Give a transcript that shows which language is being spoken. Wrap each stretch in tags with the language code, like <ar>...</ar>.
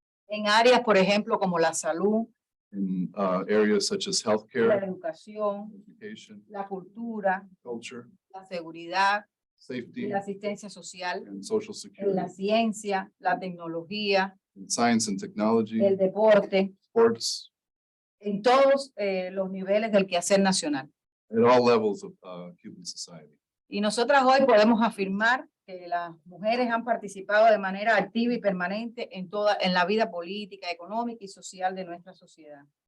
<es>En áreas, por ejemplo, como la salud,</es> <en>In areas such as</en> <es>la</es> <en>healthcare,</en> <es>educación,</es> <en>education,</en> <es>la cultura,</es> <en>culture,</en> <es>la seguridad y</es> <en>safety,</en> <es>la asistencia social,</es> <en>and social</en> <es>en la</es> <en>security,</en> <es>ciencia, la tecnología,</es> <en>in science and technology,</en> <es>el deporte,</es> <en>sports,</en> <es>en todos los niveles del quehacer nacional.</es> <en>at all levels of Cuban society.</en> <es>Y nosotras hoy podemos afirmar que las mujeres han participado de manera activa y permanente en la vida política, económica y social de nuestra sociedad.</es>